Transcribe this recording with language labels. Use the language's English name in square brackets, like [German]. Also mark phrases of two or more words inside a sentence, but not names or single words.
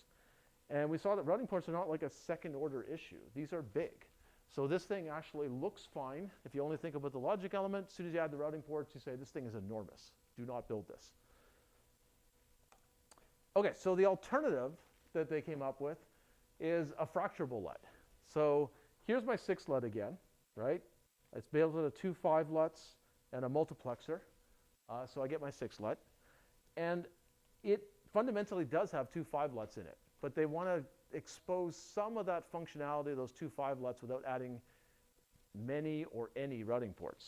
[English] And we saw that routing ports are not like a second order issue. These are big. So this thing actually looks fine. If you only think about the logic element, as soon as you add the routing ports, you say this thing is enormous. Do not build this. Okay, so the alternative that they came up with is a fracturable LUT. So here's my 6 LUT again, right? It's built with 2 5 LUTs and a multiplexer. So I get my 6 LUT. And it fundamentally does have 2 5 LUTs in it. But they want to expose some of that functionality of those 2 5 LUTs without adding many or any routing ports.